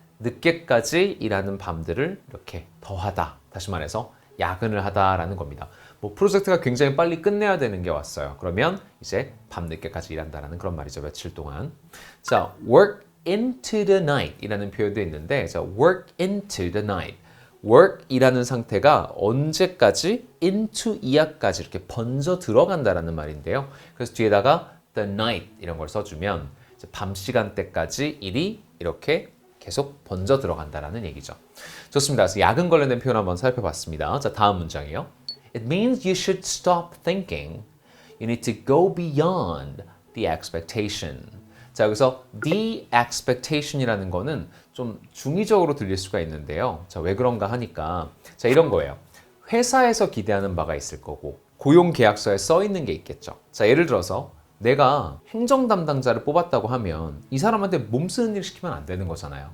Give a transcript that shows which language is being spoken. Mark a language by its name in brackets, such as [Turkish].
[Korean] 늦게까지 일하는 밤들을 이렇게 더하다. 다시 말해서 야근을 하다라는 겁니다. 뭐 프로젝트가 굉장히 빨리 끝내야 되는 게 왔어요. 그러면 이제 밤늦게까지 일한다라는 그런 말이죠. 며칠 동안. 자, [English] work into the night [Korean] 이라는 표현도 있는데 자, work into the night. work 이라는 상태가 언제까지 into 이하까지 이렇게 번져 들어간다라는 말인데요. 그래서 뒤에다가 the night 이런 걸 써주면 이제 밤 시간대까지 일이 이렇게 계속 번져 들어간다라는 얘기죠. 좋습니다. 그래서 야근 관련된 표현 한번 살펴봤습니다. 자, 다음 문장이요. [English] It means you should stop thinking. You need to go beyond the expectation. [Korean] 자, 여기서 the expectation이라는 거는 좀 중의적으로 들릴 수가 있는데요. 자, 왜 그런가 하니까 자, 이런 거예요. 회사에서 기대하는 바가 있을 거고 고용 계약서에 써 있는 게 있겠죠. 자, 예를 들어서 내가 행정 담당자를 뽑았다고 하면 이 사람한테 몸 쓰는 일 시키면 안 되는 거잖아요.